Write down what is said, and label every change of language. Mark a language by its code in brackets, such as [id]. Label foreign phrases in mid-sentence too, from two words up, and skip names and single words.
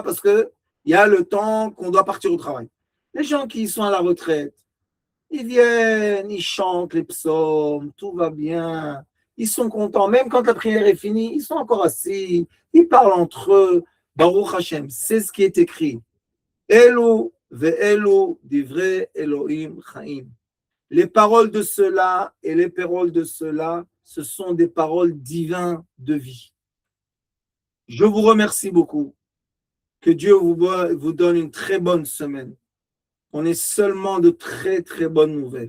[fr] Parce qu'il y a le temps qu'on doit partir au travail. Les gens qui sont à la retraite, ils viennent, ils chantent les psaumes, tout va bien. Ils sont contents. Même quand la prière est finie, ils sont encore assis. Ils parlent entre eux. [he] ברוך השם, [fr] c'est ce qui est écrit. [he] אלו ואלו דברי אלהים חיים. [fr] Les paroles de ceux-là et les paroles de ceux-là, ce sont des paroles divines de vie. Je vous remercie beaucoup. Que Dieu vous donne une très bonne semaine. On est seulement de très, très bonnes nouvelles.